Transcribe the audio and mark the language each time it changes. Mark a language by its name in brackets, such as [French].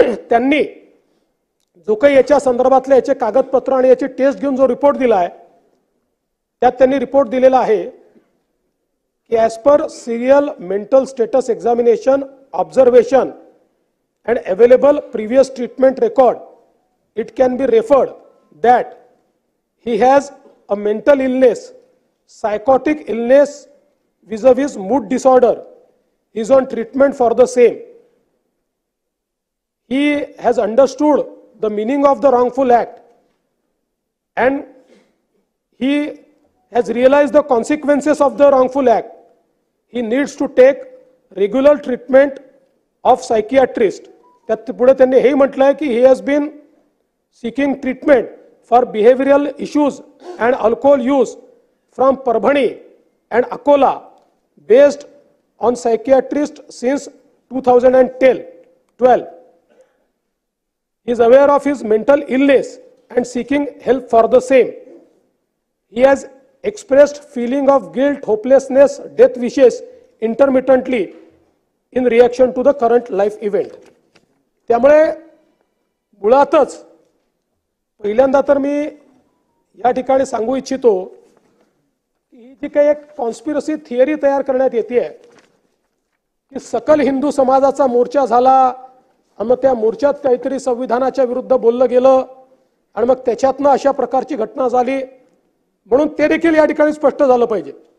[Marathi] त्यांनी जो काही याच्या संदर्भातले याचे कागदपत्र आणि याची टेस्ट घेऊन जो रिपोर्ट दिला आहे त्यात त्यांनी रिपोर्ट दिलेला आहे की [English] As per serial mental status examination observation and available previous treatment record, it can be referred that he has a mental illness, psychotic illness vis-a-vis mood disorder. He is on treatment for the same. He has understood the meaning of the wrongful act and he has realized the consequences of the wrongful act. He needs to take regular treatment of psychiatrist. [Marathi] त्यात पुढे त्यांनी हे म्हटलंय की [English] he has been seeking treatment for behavioral issues and alcohol use from Parbhani and Akola based on psychiatrist since 2012. He is aware of his mental illness and seeking help for the same. He has expressed feeling of guilt, hopelessness, death wishes intermittently in reaction to the current life event. [Marathi] त्यामुळे मुळातच पहिल्यांदा तर मी या ठिकाणी सांगू इच्छितो की ही जी काही एक कॉन्स्पिरसी थिअरी तयार करण्यात येते की सकल हिंदू समाजाचा मोर्चा झाला आणि मग त्या मोर्चात काहीतरी संविधानाच्या विरुद्ध बोललं गेलं आणि मग त्याच्यातनं अशा प्रकारची घटना झाली, म्हणून ते देखील या ठिकाणी स्पष्ट झालं पाहिजे।